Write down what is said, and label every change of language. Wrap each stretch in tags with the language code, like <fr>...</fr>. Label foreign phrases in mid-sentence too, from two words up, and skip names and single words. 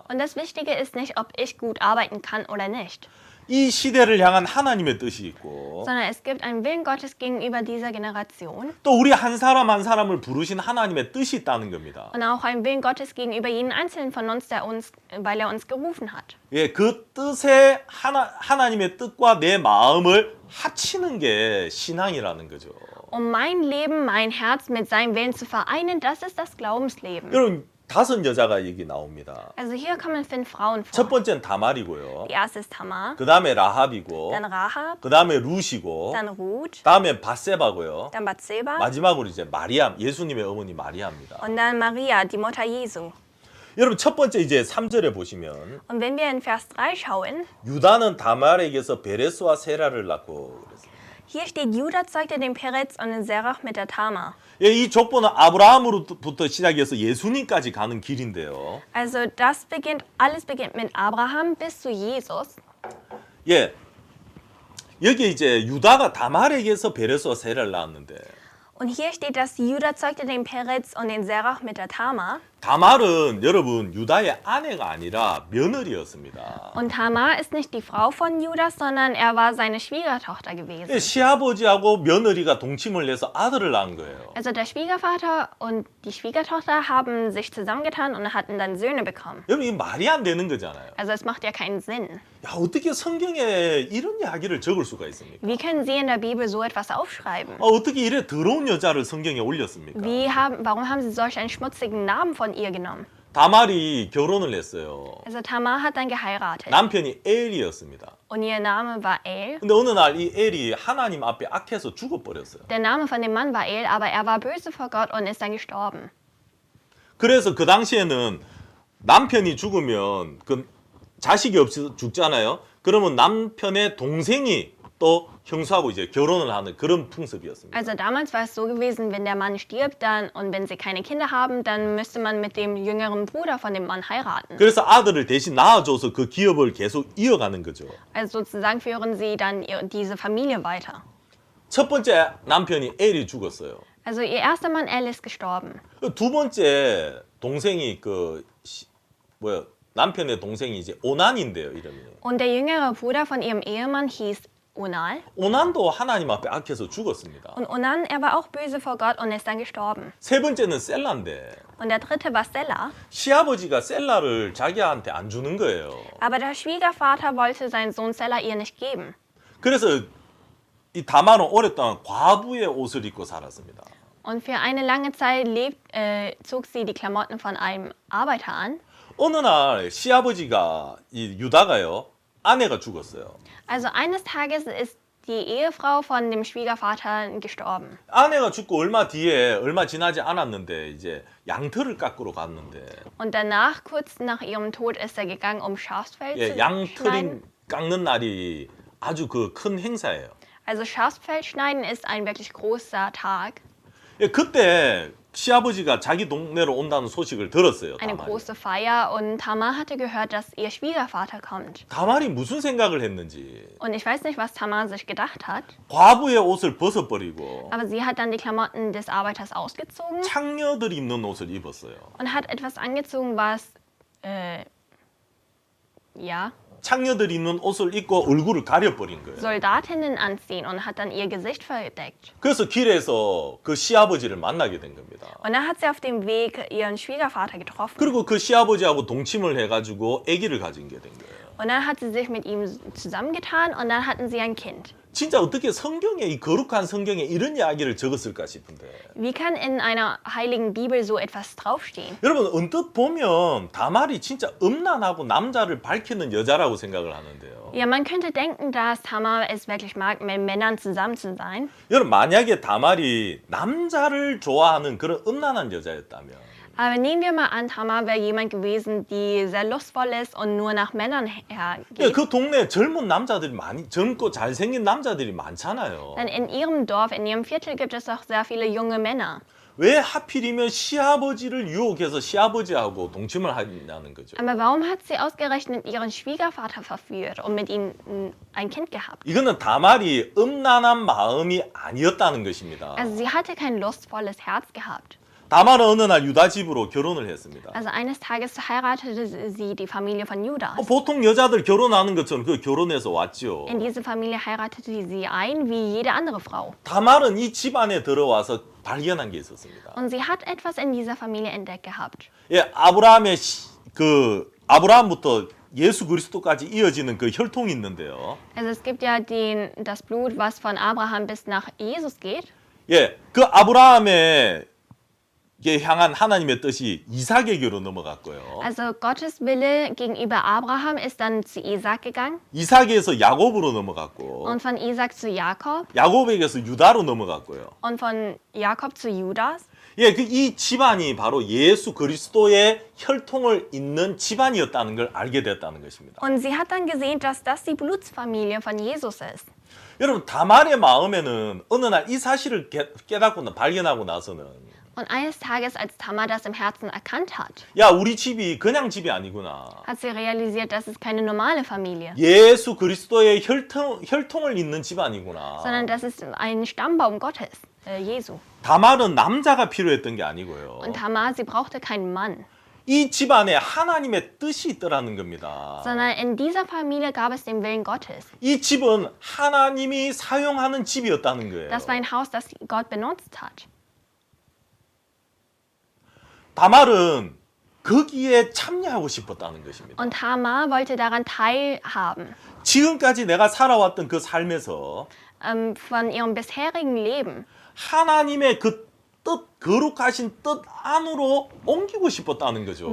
<de>Und das Wichtige ist nicht, ob ich gut arbeiten kann oder nicht,</de> <ko>이 시대를 향한 하나님의 뜻이 있고</ko> <de>sondern es gibt einen Willen Gottes gegenüber dieser Generation</de> <ko>또 우리 한 사람 한 사람을 부르신 하나님의 뜻이 있다는 겁니다.</ko> <de>und auch einen Willen Gottes gegenüber jeden Einzelnen von uns, weil er uns gerufen hat.</de> <ko>예, 그 뜻에 하나님의 뜻과 내 마음을 합치는 게 신앙이라는 거죠.</ko> <de>Um mein Leben, mein Herz mit seinem Willen zu vereinen, das ist das Glaubensleben.</de> <ko>여러분 5 여자가 여기 나옵니다.</ko> <de>Also hier kommen 5 Frauen</de> <ko>첫</ko> <de>vor.</de> <ko>번째는 다말이고요.</ko> <de>Die erste ist Tamar,</de> <ko>그 다음에 라합이고</ko> <de>dann Rahab,</de> <ko>그 다음에 룻이고</ko> <de>dann Ruth,</de> <ko>다음에 바세바고요.</ko> <de>dann Bathseba</de> <ko>마지막으로 이제 마리아, 예수님의 어머니 마리아입니다.</ko> <de>und dann Maria, die Mutter Jesu.</de> <ko>여러분 첫 번째 이제 3절에 보시면</ko> <de>Und wenn wir in Vers 3 schauen,</de> <ko>유다는 다말에게서 베레스와 세라를 낳고 그랬어요.</ko> <de>hier steht, Juda zeugte den Peretz und den Serach mit der Tamar.</de> <ko>예, 이 족보는 아브라함으로부터 시작해서 예수님까지 가는 길인데요.</ko> <de>Also alles beginnt mit Abraham bis zu Jesus.</de> <ko>예, 여기 이제 유다가 다말에게서 베레스와 세라를 낳았는데</ko> <de>Und hier steht, dass Juda zeugte den Peretz und den Serach mit der Tamar.</de> <ko>다말은 여러분 유다의 아내가 아니라 며느리였습니다.</ko> <de>Und Tamar ist nicht die Frau von Judas, sondern er war seine Schwiegertochter gewesen.</de> <ko>시아버지하고 며느리가 동침을 해서 아들을 낳은 거예요.</ko> <de>Also der Schwiegervater und die Schwiegertochter haben sich zusammengetan und hatten dann Söhne bekommen.</de> <ko>여러분 이 말이 안 되는 거잖아요.</ko> <de>Also es macht ja keinen Sinn.</de> <ko>야, 어떻게 성경에 이런 이야기를 적을 수가 있습니까?</ko> <de>Wie können Sie in der Bibel so etwas aufschreiben?</de> <ko>어떻게 이래 더러운 여자를 성경에 올렸습니까?</ko> <de>Warum haben Sie solch einen schmutzigen Namen von ihr genommen?</de> <ko>다말이 결혼을 했어요.</ko> <de>Also Tamar hat dann geheiratet</de> <ko>남편이 엘이었습니다.</ko> <de>und ihr Name war El.</de> <ko>근데 어느 날 이 엘이 하나님 앞에 악해서 죽어버렸어요.</ko> <de>Der Name von dem Mann war El, aber er war böse vor Gott und ist dann gestorben.</de> <ko>그래서 그 당시에는 남편이 죽으면 그 자식이 없이 죽잖아요. 그러면 남편의 동생이 또 형수하고 이제 결혼을 하는 그런 풍습이었습니다.</ko> <de>Also damals war es so gewesen, wenn der Mann stirbt dann und wenn sie keine Kinder haben, dann müsste man mit dem jüngeren Bruder von dem Mann heiraten.</de> <ko>그래서 아들을 대신 낳아줘서 그 기업을 계속 이어가는 거죠.</ko> <de>Also sozusagen führen sie dann diese Familie weiter.</de> <ko>첫 번째 남편이 엘이 죽었어요.</ko> <de>Also ihr erster Mann El ist gestorben.</de> <ko>두 번째 동생이 남편의 동생이 이제 오난인데요, 이름이.</ko> <de>Und der jüngere Bruder von ihrem Ehemann hieß Onal.</de> <ko>오난도 하나님 앞에 악해서 죽었습니다.</ko> <de>Und Onan, er war auch böse vor Gott und ist dann gestorben.</de> <ko>세 번째는 셀라인데</ko> <de>Und der dritte war Sela.</de> <ko>시아버지가 셀라를 자기한테 안 주는 거예요.</ko> <de>Aber der Schwiegervater wollte seinen Sohn Sela ihr nicht geben.</de> <ko>그래서 이 다말은 오랫동안 과부의 옷을 입고 살았습니다.</ko> <de>Und für eine lange Zeit zog sie die Klamotten von einem Arbeiter an.</de> <ko>어느 날 시아버지가 이 유다가요 아내가 죽었어요.</ko> <de>Also eines Tages ist die Ehefrau von dem Schwiegervater gestorben.</de> <ko>아내가 죽고 얼마 지나지 않았는데 이제 양털을 깎으러 갔는데</ko> <de>Und danach, kurz nach ihrem Tod, ist er gegangen, um Schafsfell zu</de> <ko>양털이</ko> <de>schneiden.</de> <ko>깎는 날이 아주 그 큰 행사예요.</ko> <de>Also Schafsfell schneiden ist ein wirklich großer Tag,</de> <ko>그때 시아버지가 자기 동네로 온다는 소식을 들었어요.</ko> <de>eine</de> <ko>다말이.</ko> <de>große Feier. Und Tamar hatte gehört, dass ihr Schwiegervater kommt.</de> <ko>다말이 무슨 생각을 했는지</ko> <de>Und ich weiß nicht, was Tamar sich gedacht hat,</de> <ko>과부의 옷을 벗어버리고</ko> <de>aber sie hat dann die Klamotten des Arbeiters ausgezogen</de> <ko>창녀들이 입는 옷을 입었어요.</ko> <de>und hat etwas angezogen, was, ja,</de> <ko>창녀들이 입는 옷을 입고 얼굴을 가려버린 거예요.</ko> <de>Soldatinnen anziehen und hat dann ihr Gesicht verdeckt.</de> <ko>그래서 길에서 그 시아버지를 만나게 된 겁니다.</ko> <de>Und dann hat sie auf dem Weg ihren Schwiegervater getroffen.</de> <ko>그리고 그 시아버지하고 동침을 해가지고 아기를 가진 게 된 거예요.</ko> <de>Und dann hat sie sich mit ihm zusammengetan und dann hatten sie ein Kind.</de> <ko>진짜 어떻게 성경에 이 거룩한 성경에 이런 이야기를 적었을까 싶은데</ko> <de>Wie kann in einer heiligen Bibel so etwas draufstehen?</de> <ko>여러분 언뜻 보면 다말이 진짜 음란하고 남자를 밝히는 여자라고 생각을 하는데요.</ko> <de>Ja, man könnte denken, dass Tamar es wirklich mag, mit Männern zusammen zu sein.</de> <ko>여러분 만약에 다말이 남자를 좋아하는 그런 음란한 여자였다면</ko> <de>Aber nehmen wir mal an, Tamar wäre jemand gewesen, die sehr lustvoll ist und nur nach Männern hergeht.</de> <ko>그 동네에 젊고 잘생긴 남자들이 많잖아요.</ko> <de>Denn in ihrem Dorf, in ihrem Viertel gibt es doch sehr viele junge Männer.</de> <ko>왜 하필이면 시아버지를 유혹해서 시아버지하고 동침을 하냐는 거죠.</ko> <de>Aber warum hat sie ausgerechnet ihren Schwiegervater verführt und mit ihm ein Kind gehabt?</de> <ko>이거는 다말이 음란한 마음이 아니었다는 것입니다.</ko> <de>Also sie hatte kein lustvolles Herz gehabt.</de> <ko>다말은 어느 날 유다 집으로 결혼을 했습니다.</ko> <de>Also eines Tages heiratete sie die Familie von Judas.</de> <ko>보통 여자들 결혼하는 것처럼 그 결혼해서 왔죠.</ko> <de>In diese Familie heiratete sie ein, wie jede andere Frau.</de> <ko>다말은 이 집안에 들어와서 발견한 게 있었습니다.</ko> <de>Und sie hat etwas in dieser Familie entdeckt gehabt.</de> <ko>아브라함부터 예수 그리스도까지 이어지는 그 혈통이 있는데요.</ko> <de>Also es gibt ja das Blut, was von Abraham bis nach Jesus geht.</de> <ko>그 아브라함의 향한 하나님의 뜻이 이삭에게로 넘어갔고요.</ko> <de>Also Gottes Wille gegenüber Abraham ist dann zu Isaac gegangen</de> <ko>이삭에서 야곱으로 넘어갔고</ko> <de>und von Isaac zu Jakob</de> <ko>야곱에게서 유다로 넘어갔고요.</ko> <de>und von Jakob zu Judas.</de> <ko>이 집안이 바로 예수 그리스도의 혈통을 잇는 집안이었다는 걸 알게 됐다는 것입니다.</ko> <de>Und sie hat dann gesehen, dass das die Blutsfamilie von Jesus ist.</de> <ko>여러분 다말의 마음에는 어느 날 이 사실을 깨닫고 발견하고 나서는</ko> <de>Und eines Tages, als Tamar das im Herzen erkannt hat,</de> <ko>우리 집이 그냥 집이 아니구나.</ko> <de>hat sie realisiert, das ist keine normale Familie,</de> <ko>예수 그리스도의 혈통을 잇는 집안이구나.</ko> <de>sondern das ist ein Stammbaum Gottes. Jesu.</de> <ko>다말은 남자가 필요했던 게 아니고요.</ko> <de>Und Tamar, sie brauchte keinen Mann,</de> <ko>이 집안에 하나님의 뜻이 있더라는 겁니다.</ko> <de>sondern in dieser Familie gab es den Willen Gottes.</de> <ko>이 집은 하나님이 사용하는 집이었다는 거예요.</ko> <de>Das war ein Haus, das Gott benutzt hat.</de> <ko>다말은 거기에 참여하고 싶었다는 것입니다.</ko> <de>Und Tamar wollte daran teilhaben.</de> <ko>지금까지 내가 살아왔던 그 삶에서</ko> <de>Von ihrem bisherigen Leben</de> <ko>하나님의 그 뜻, 거룩하신 뜻 안으로 옮기고 싶었다는 거죠.</ko>